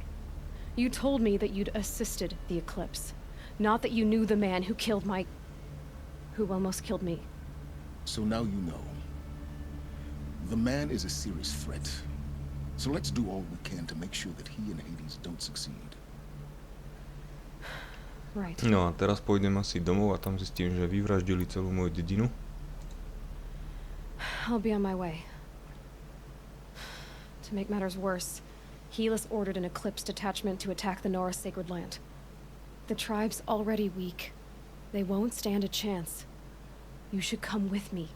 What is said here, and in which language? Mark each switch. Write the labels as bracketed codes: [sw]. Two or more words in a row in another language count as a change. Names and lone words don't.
[en] You told me that you'd assisted the eclipse, not that you knew the man who killed who almost killed me. So now you know. The man is a serious threat. So let's do all we can to make sure that he and Hades don't succeed. Right. [sk] No a teraz pôjdem asi domov a tam zistím, že vyvraždili celú moju dedinu. [en] I'll be on my way. To make matters worse, Helis ordered an Eclipse detachment to attack the Nora sacred land. The tribe's already weak. They won't stand a chance. You should come with me.